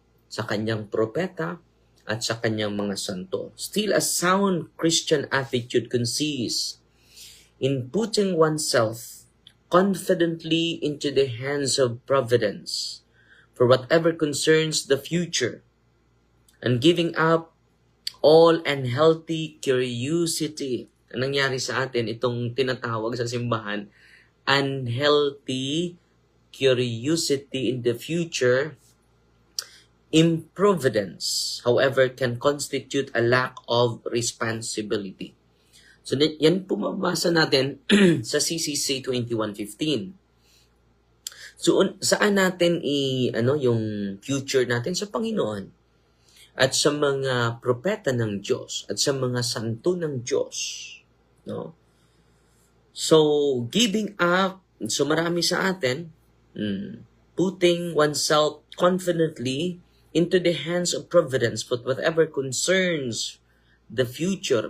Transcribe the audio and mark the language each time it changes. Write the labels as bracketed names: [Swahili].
[Filipino] Sa kanyang propeta at sa kanyang mga santo. [English] Still, a sound Christian attitude consists in putting oneself confidently into the hands of providence for whatever concerns the future and giving up all unhealthy curiosity. [Filipino] Ang nangyari sa atin, itong tinatawag sa simbahan, [English] unhealthy curiosity in the future, improvidence, however, can constitute a lack of responsibility. [Filipino] So, yan po mabasa natin sa CCC 21:15. So, saan natin yung future natin? Sa Panginoon at sa mga propeta ng Diyos at sa mga santo ng Diyos. No? [English] So, giving up, so [Filipino] marami sa atin, [English] putting oneself confidently into the hands of providence for whatever concerns the future.